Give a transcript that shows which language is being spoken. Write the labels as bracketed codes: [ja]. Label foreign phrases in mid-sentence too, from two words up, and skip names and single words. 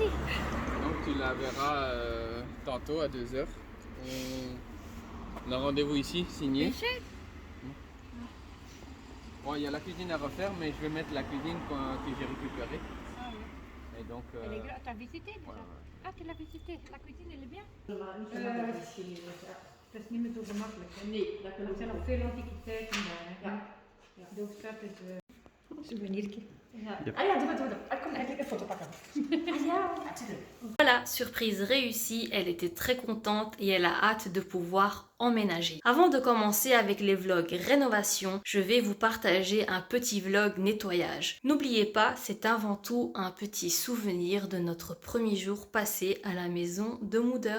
[fr] Donc tu la verras tantôt à 2h. On a rendez-vous ici, signé. Bien sûr. Bon, il y a la cuisine à refaire, mais je vais mettre la cuisine que j'ai récupérée. Ah, oui. Et donc, Elle est grande. T'as visité déjà? ouais, ouais. Ah, tu l'as visité. La cuisine, elle est bien? [nl] Dat is niet meer zo gemakkelijk. Hè? Nee, dat zijn nog veel antiquiteiten daar. Ja. Dus dat is souvenirje. Ja. Ah ja, doe maar. Kom, even een foto pakken. Ah ja, natuurlijk. [fr] Voilà, surprise réussie, elle était très contente et elle a hâte de pouvoir emménager. Avant de commencer avec les vlogs rénovation, je vais vous partager un petit vlog nettoyage. N'oubliez pas, c'est avant tout un petit souvenir de notre premier jour passé à la maison de Moeder.